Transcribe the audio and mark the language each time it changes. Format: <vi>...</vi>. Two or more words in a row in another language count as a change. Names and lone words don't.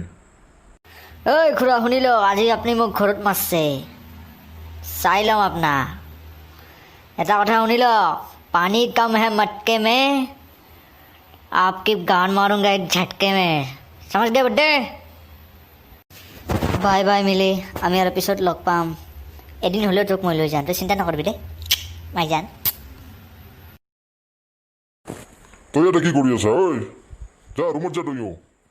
<as>ঐ খুৰা শুনি ল আজি আপুনি মোক ঘৰত মাৰছে চাই লওঁ আপোনাৰ এটা কথা শুনি ল</as> <hi>पानी कम है मटके में आपकी गान मारूंगा एक झटके में समझ गए बड्डे</hi> <as>বাই বাই মিলি আমি আৰু পিছত লগ পাম এদিন হ'লেও তোক মই লৈ যাম তই চিন্তা নকৰিবি দেই মাই যান তই ইয়াতে কি কৰি আছা ঐ যা ৰুমত যা তইও</as>